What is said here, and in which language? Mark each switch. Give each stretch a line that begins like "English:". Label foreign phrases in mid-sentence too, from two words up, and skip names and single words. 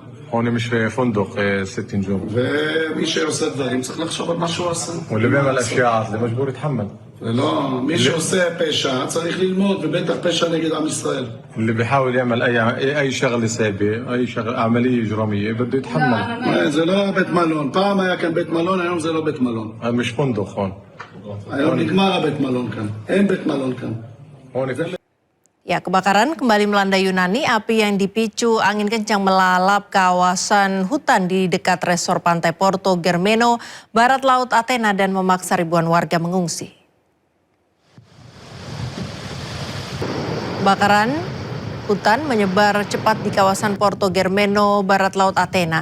Arabic: هون مش فندق 6 نجوم.
Hebrew: ומי שעושה דברים צריך לחשוב על מה שהוא עושה.
Arabic: واللي بيعمل اشياء عاطله مجبور يتحمل.
Hebrew: לא, מי שעושה פשע צריך ללמוד, ובטח פשע נגד עם ישראל.
Arabic: اللي بيحاول يعمل اي شغله سيئه اي شغله عمليه اجراميه بده يتحمل.
Hebrew: זה לא בית מלון, פעם היה כאן בית מלון, היום זה לא בית מלון.
Arabic: مش فندق هون.
Hebrew: היום נגמר הבית מלון כאן, אין בית מלון כאן.
Indonesian: Ya, kebakaran kembali melanda Yunani. Api yang dipicu angin kencang melalap kawasan hutan di dekat resor pantai Porto Germeno, barat laut Athena, dan memaksa ribuan warga mengungsi. Kebakaran hutan menyebar cepat di kawasan Porto Germeno, barat laut Athena.